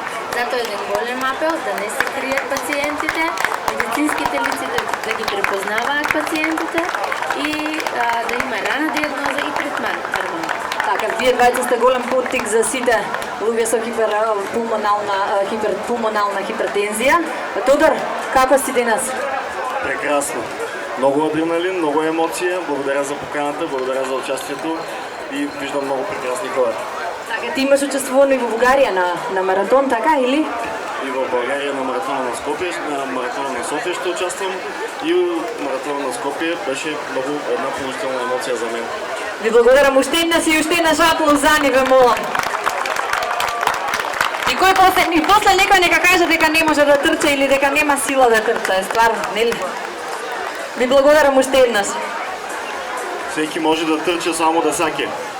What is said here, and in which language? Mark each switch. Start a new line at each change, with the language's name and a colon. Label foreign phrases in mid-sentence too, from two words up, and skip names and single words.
Macedonian: Затоа еден голем апел да не се кријат пациентите, медицинските лица да ги препознаваат пациентите и да има рана диагноза и третман. Така, вие двајца сте голем поттик за сите луѓе со хиперпулмонална хипертензија. Тодор, како си денес?
Bulgarian: Прекрасно. Много адреналин, много емоция. Благодаря за поканата, благодаря за участието и виждам много прекрасни хора.
Macedonian: Така, ти имаш учествувано и во Бугарија на маратон, така или?
Bulgarian: И в България на маратона на Скопие, на маратона на София ще участвам и маратона на Скопие беше много една положителна емоция за мен.
Macedonian: Ви благодарам уште еднаш и уште еднаш аплауз за ни, ве молам. И после некој нека каже дека не може да трча или дека нема сила да трча, е стварно, нели? Ви благодарам уште еднаш. Всеки може да трча само да саке.